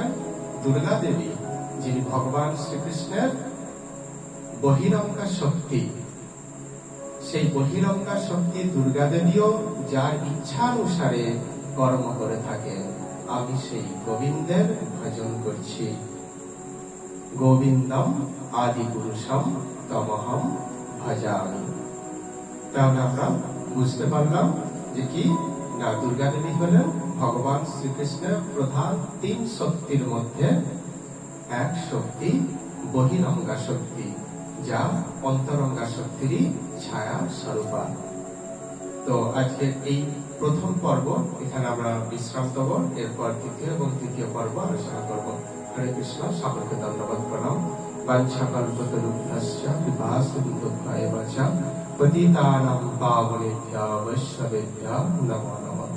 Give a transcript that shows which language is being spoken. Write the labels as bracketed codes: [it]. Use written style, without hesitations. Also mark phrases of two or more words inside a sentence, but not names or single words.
[bn] দুর্গা দেবী যিনি ভগবান শ্রীকৃষ্ণের বহিরঙ্গা শক্তি, সেই বহিরঙ্গা শক্তি দুর্গা দেবীও যার ইচ্ছানুসারে কর্ম করে থাকেন। আমি সেই গোবিন্দের ভজন করছি। [sa] গোবিন্দম আদি পুরুষম তমহম ভজামি। [bn] তাহলে আমরা বুঝতে পারলাম যে কি না, দুর্গা দেবী হলেন ভগবান শ্রীকৃষ্ণের প্রধান তিন শক্তির মধ্যে এক শক্তি, বহিরঙ্গা শক্তি, যা অন্তরঙ্গা শক্তিরই ছায়া স্বরূপা। তো আজকে এই প্রথম পর্ব এখানে আমরা বিশ্রাম দেব, এরপর দ্বিতীয় এবং তৃতীয় পর্ব আলোচনা করব। হরে কৃষ্ণ, সকলকে ধন্যবাদ, প্রণাম। [sa] বাঞ্ছাকল্পতরুভ্যশ্চ কৃপাসিন্ধুভ্যেব চ পতিতানাং পাবনেভ্যো বৈষ্ণবেভ্যো নমো নমঃ।